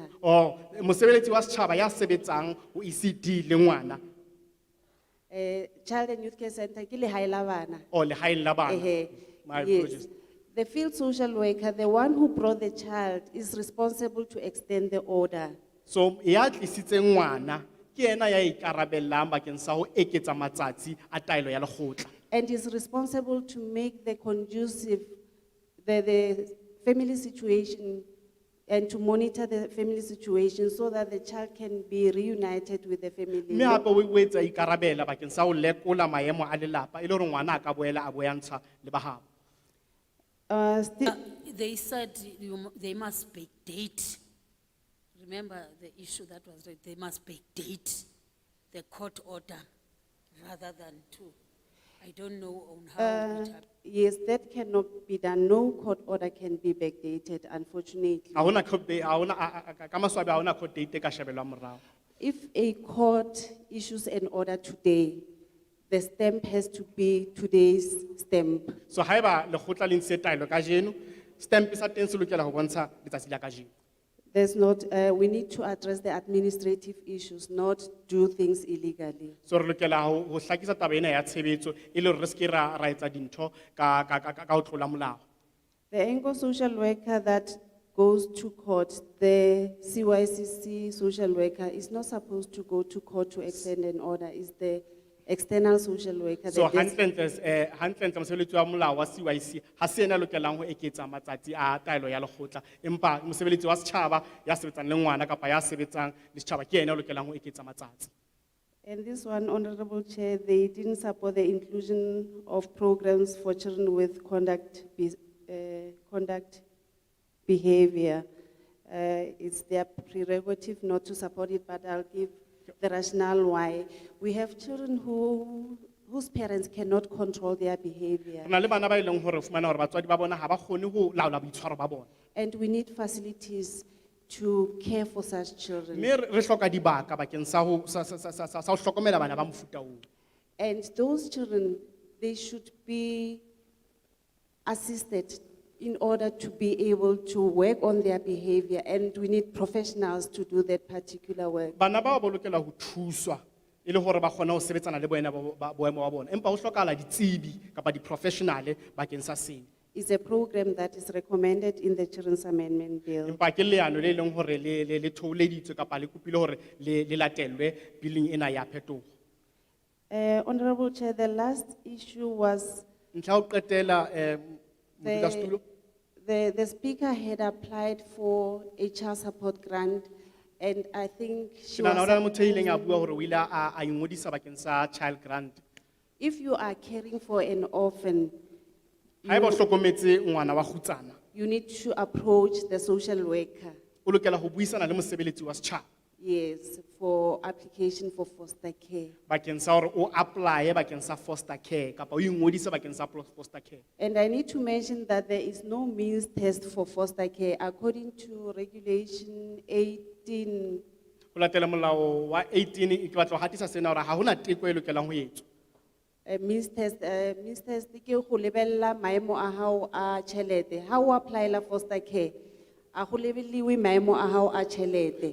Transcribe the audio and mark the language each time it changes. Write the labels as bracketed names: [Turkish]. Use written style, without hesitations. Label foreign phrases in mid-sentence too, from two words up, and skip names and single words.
[Southern Sotho] Oh, mosebeletsi wa setjhaba ya sebetsang ho ECD le ngwana. Child and Youth Care Center ke lehae la bana. Oh, lehaeng la bana. [English] My apologies. Yes. The field social worker, the one who brought the child, is responsible to extend the order. [Southern Sotho] So ya tlisitseng ngwana ke ena ya ikarabellang bakeng sa ho eketsa matsatsi a taelo ya lekgotla. [English] And is responsible to make the conducive the family situation and to monitor the family situation so that the child can be reunited with the family. [Southern Sotho] Mme hape o etsa ikarabela bakeng sa ho lekola maemo a lelapa e le hore ngwana a ka boela a boyantsha le ba habo. [English] They said they must backdate. Remember the issue that was raised, they must backdate the court order rather than to. I don't know on how it happened. Yes, that cannot be done. No court order can be backdated, unfortunately. If a court issues an order today, the stamp has to be today's stamp. [Southern Sotho] So haeba lekgotla le ntse taelo kajeno stamp sa teng se lokela ho bontsha letsatsi la kajeno. [English] There's not, we need to address the administrative issues, not do things illegally. [Southern Sotho] So re lokela ho hlakisa taba ena ya tshebetso e le hore re se ke ra etsa dintho ka ho tlola molao. [English] The Ango social worker that goes to court, the CYCC social worker is not supposed to go to court to extend an order, it's the external social worker. [Southern Sotho] So hantle mosebeletsi wa molao wa CYC ha se ena lokelang ho eketsa matsatsi a taelo ya lekgotla empa mosebeletsi wa setjhaba ya sebetsang le ngwana kapa ya sebetsang le setjhaba ke ena lokelang ho eketsa matsatsi. [English] And this one, Honorable Chair, they didn't support the inclusion of programs for children with conduct behavior. It's their prerogative not to support it, but I'll give the rationale why. We have children who whose parents cannot control their behavior. [Southern Sotho] Re na le bana ba e leng hore o fumana hore batswadi ba bona ha ba kgone ho laola boitshwaro ba bona. [English] And we need facilities to care for such children. [Southern Sotho] Mme re hloka dibaka bakeng sa ho hlokomela bana ba mofuta oo. [English] And those children, they should be assisted in order to be able to work on their behavior, and we need professionals to do that particular work. [Southern Sotho] Bana ba ba lokela ho thuswa e le hore ba kgona ho sebetsana le boemo ba bona. Empa ho hlokahala ditsebi kapa di-professional bakeng sa sena. [English] It's a program that is recommended in the Children's Amendment Bill. [Southern Sotho] Empa ke leano le leng hore le thoholeditswe kapa le kopile hore le latelwe billing ena ya phetogo. [English] Honorable Chair, the last issue was [Southern Sotho] Ntlha ho qetela modulasetulo. [English] the speaker had applied for a child support grant, and I think she [Southern Sotho] Ke nahana hona le [English] was. [Southern Sotho] motho a ileng a bua hore o ile a ingodisa bakeng sa [English] child grant. If you are caring for an orphan, [Southern Sotho] Haeba o hlokometse ngwana wa kgutsana, [English] you need to approach the social worker, [Southern Sotho] o lokela ho buisana le mosebeletsi wa setjhaba [English] yes, for application for foster care. [Southern Sotho] bakeng sa hore o apply bakeng sa [English] foster care [Southern Sotho] kapa o ingodise bakeng sa [English] foster care. And I need to mention that there is no means test for foster care according to regulation 18. [Southern Sotho] Ho latela molao wa 18 ke batla ho hatisa sena hore ha hona teko e lokelang ho etswa. [English] Means test [Southern Sotho] ke go lebella maemo a hao a tšhelete. Ha o applyela [English] foster care, [Southern Sotho] a go lebelliwe maemo a hao a tšhelete.